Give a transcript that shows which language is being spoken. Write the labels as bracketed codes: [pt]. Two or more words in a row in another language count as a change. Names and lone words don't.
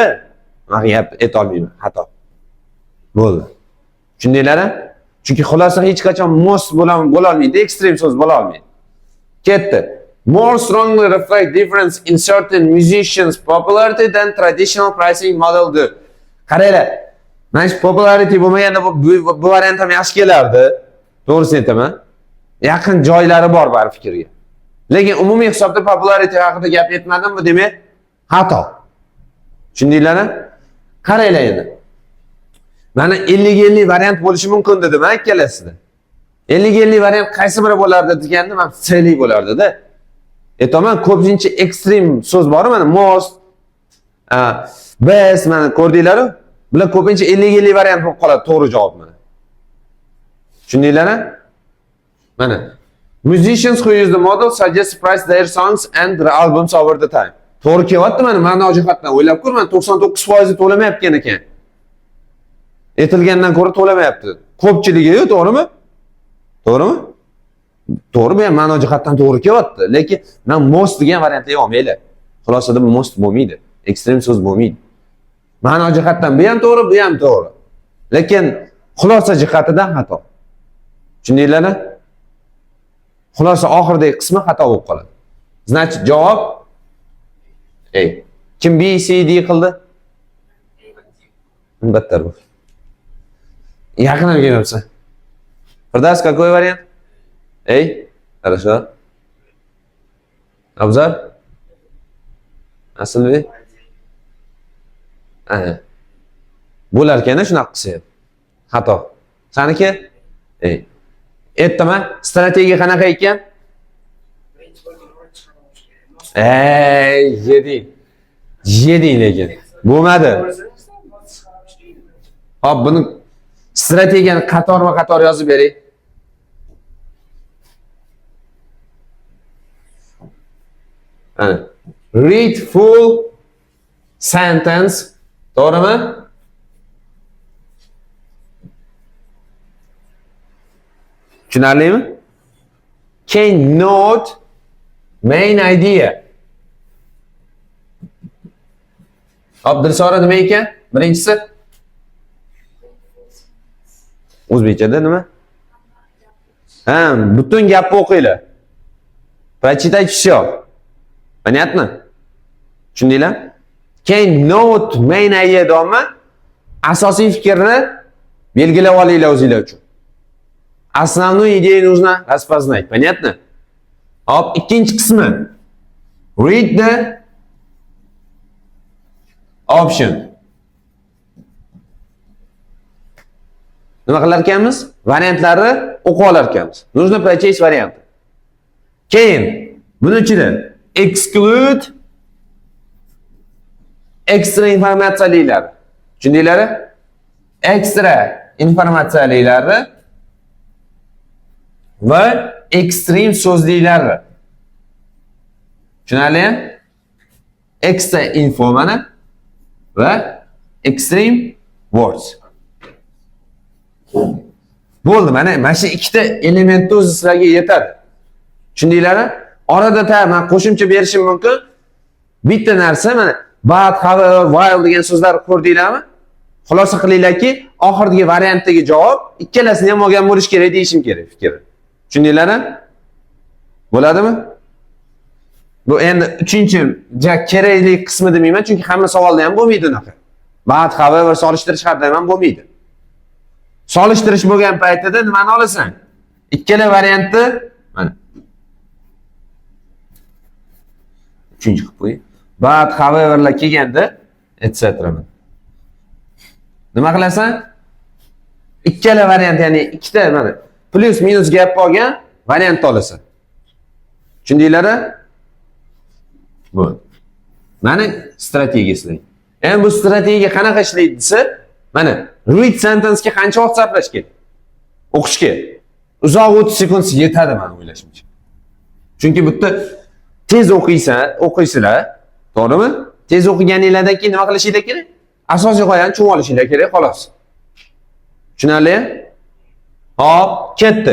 [uz] Men gap aytolmayman, xato. Bo'ldi. Tushundinglar-a? Chunki xulosa hech qachon most bo'la olmaydi, ekstrem so'z bo'la olmaydi. Ketdi. [en] More strongly reflect difference in certain musicians' popularity than traditional pricing model do. [uz] Qaranglar. Mana shu popularity bo'lmaganda bu variant ham yaxshi kelardi. To'g'risini aytaman. Yaqin joylari bor bar fikrga. Lekin umumiy hisobda popularity haqida gap aytmadimmi, demak, xato. Tushundinglarmi? Qaranglar endi. Mana 50-50 variant bo'lishi mumkin dedim men ikkalasida. 50-50 variant qaysi biri bo'lardi deganda, men C bo'lardi-da. Aytaman, ko'pincha ekstrem so'z bor, mana [en] most, best, [uz] mana ko'rdinglar-ku? Bular ko'pincha 50-50 variant bo'lib qoladi to'g'ri javob mana. Tushundinglarmi? Mana. [en] Musicians who use the model suggest price their songs and their albums over the time. [uz] To'g'ri kelyapti mana, ma'no jihatdan o'ylab ko'r, mana 99% to'lamayotgan ekan. Aytilgandan ko'ra to'lamayapti. Ko'pchiligi-yu, to'g'rimi? To'g'rimi? To'g'ri, bu ham ma'no jihatdan to'g'ri kelyapti, lekin men most degan variantni olmaylar. Xulosada most bo'lmaydi. Ekstrem so'z bo'lmaydi. Ma'no jihatdan bu ham to'g'ri, bu ham to'g'ri. Lekin xulosa jihatidan xato. Tushundinglarmi? Xulosa oxiridagi qismi xato bo'lib qoladi. Значит, javob kim B, C, D qildi? Battar bu. Yaqin kelibsan. Firdaus, [ru] какой вариант? Хорошо. [uz] Abzor? Aslida bo'lar ekan shunaqa qilsa. Xato. Saniki? Aytdimi? Strategiya qanaqa ekan? Yeding lekin. Bo'lmadi. Hop, buni strategiyani qator yozib bering. [en] Read full sentence. [uz] To'g'rimi? Tushunarlimi? [en] Can note main idea. [uz] Abdulsora nima ekan? Birinchisi o'zbekchada nima? Butun gapni o'qinglar. [ru] Прочитайте всё. Понятно? [uz] Tushundinglar? [en] Can note main idea deyapman. [uz] Asosiy fikrni belgilab olinglar o'zinglar uchun. [ru] Основную идею нужно распознать. Понятно? [uz] Hop, ikkinchi qismi. [en] Read the option. [uz] Nima qilar ekanmiz? Variantlarni o'qib olar ekanmiz. [ru] Нужно прочесть варианты. [uz] Keyin buni ichida [en] exclude extra [uz] informatsiyalar. Tushundinglarmi? Extra informatsiyalarni va extreme so'zliklarni. Tushunarlimi? [en] Extra info [uz] mana va [en] extreme words. [uz] Bo'ldi, mana shu ikkita elementni o'zi sizlarga yetadi. Tushundinglarmi? Orada men qo'shimcha berishim mumkin. Bitta narsa mana [en] but, however, while [uz] degan so'zlarni ko'rdinglarmi? Xulosa qilinglarki, oxirdagi variantdagi javob ikkalasini ham olgan bo'lish kerak deyishim kerak fikri. Tushundinglarmi? Bo'ladimi? Bu endi 3-kerakli qismi demayman, chunki hamma savolda ham bo'lmaydi unaqa. [en] But, however [uz] solishtirish har doim ham bo'lmaydi. Solishtirish bo'lgan paytida nimani olasan? Ikkala variantni mana 3-qilib qo'ying. [en] But, howeverlar [uz] kelganda etc. Nima qilasan? Ikkala variant, ya'ni ikkita mana plus minus gap bo'lgan variantni olasan. Tushundinglarmi? Bu. Mana strategiyasi. Endi bu strategiya qanaqa ishlaydi desa, mana [en] read sentence [uz] ga qancha vaqt sarflash kerak? O'qishga. Uzoq 30 sekund yetadi men o'ylashimcha. Chunki bu yerda tez o'qiysizlar, to'g'rimi? Tez o'qiganingizdan keyin nima qilishinglar kerak? Asosiy g'oyani tushunib olishinglar kerak, xolos. Tushunarlimi? Hop, ketdi.